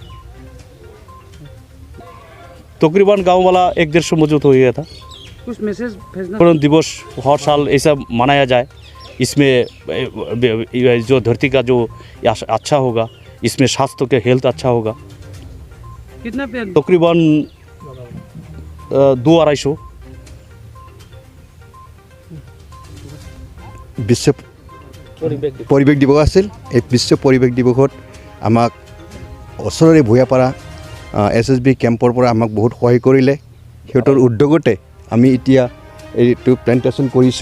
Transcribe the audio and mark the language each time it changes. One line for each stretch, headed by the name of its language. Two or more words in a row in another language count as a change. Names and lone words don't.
Hindi: तकरीबन गांव वाला 150 मौजूद हो गया था। कुछ मैसेज भेजना पर्यावरण दिवस हर साल ऐसा मनाया जाए, इसमें जो धरती का जो अच्छा होगा, इसमें स्वास्थ्य के हेल्थ अच्छा होगा। कितना पेड़ तकरीबन 200-250
Assamese: বিশ্ব পৰিৱেশ দিৱস আছিল। এই বিশ্ব পৰিৱেশ দিৱসত আমাক ওচৰৰে ভূঞাপাৰা SSB কেম্পৰ পৰা আমাক বহুত সহায় কৰিলে। সিহঁতৰ উদ্যোগতে আমি এতিয়া এইটো প্লেণ্টেশ্যন কৰিছোঁ।